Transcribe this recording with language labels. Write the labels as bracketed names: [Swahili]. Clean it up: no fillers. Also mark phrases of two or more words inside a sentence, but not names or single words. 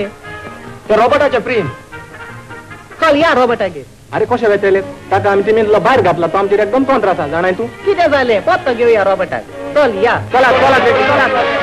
[Konkani] ते रॉबर्टाचे प्रेम चल या रॉबर्टागे. अरे कशे वेचले ताका आमी तेमी भायर घातला तो आमचेर एकदम तोंत्र आसा जाणाय तूं. कितें जालें पत्तो घेवया रॉबर्टाक. चल या चला चला चला.